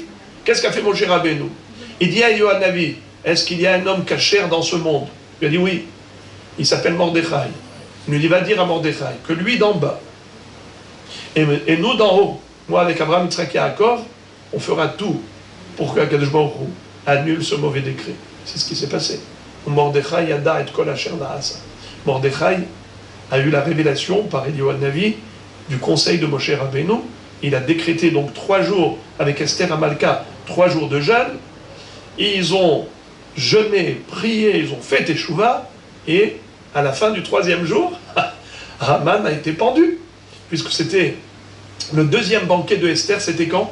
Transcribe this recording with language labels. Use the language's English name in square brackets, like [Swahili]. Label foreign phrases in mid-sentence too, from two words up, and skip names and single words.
[French] Qu'est-ce qu'a fait Moshe Rabbeinu? Il dit à Eliyahu Navi, est-ce qu'il y a un homme caché dans ce monde? Il a dit oui, il s'appelle Mordechai. Il lui dit, va dire à Mordechai que lui d'en bas, et nous d'en haut, moi avec Abraham, Yitzhak et Yaakov, on fera tout pour que Akadosh Baruch Hu annule ce mauvais décret. C'est ce qui s'est passé. [Hebrew] מרדכי ידע את כל אשר נעשה. [French] Mordechai a eu la révélation par Eliyahu Navi du conseil de Moshe Rabbeinu. Il a décrété donc 3 jours avec Esther Amalka, 3 jours de jeûne. Ils ont jeûné, prié, ils ont fait Teshuvah, et à la fin du 3e jour, Haman a été pendu, puisque c'était le 2e banquet de Esther, c'était quand?